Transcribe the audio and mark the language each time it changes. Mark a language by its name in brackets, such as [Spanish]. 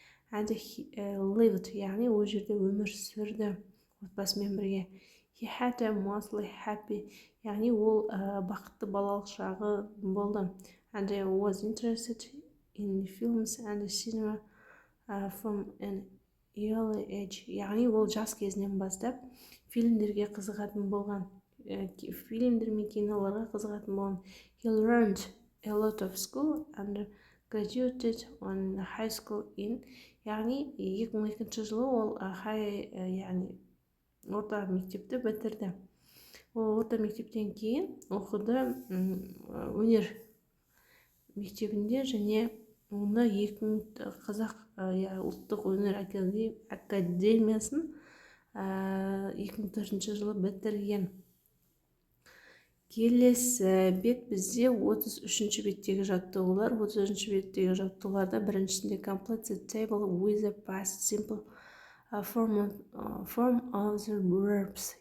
[English] And he lived, [Kazakh] яғни ол жерде өмір сүрді отбасымен бірге. [English] He had a mostly happy, [Kazakh] яғни ол бақытты балалық шағы болды. [English] And was interested in films and cinema from an early age. [Kazakh] Яғни ол жас кезінен бастап фильмдерге қызығатын болған. Фильмдер мен киноларға қызығатын болған. [English] He learned a lot of school and graduated on high school in. [Kazakh] Яғни 2002 жылы ол яғни орта мектепті бітірді. Ол орта мектептен кейін оқыды өнер мектебінде және оны қазақ ұлттық өнер академиясын 2004 жылы бітірген. Келесі бет бізде 33-ші беттегі жаттығулар. 33-ші беттегі жаттығуларда біріншісінде [English] complete the table with the past simple form of the verbs.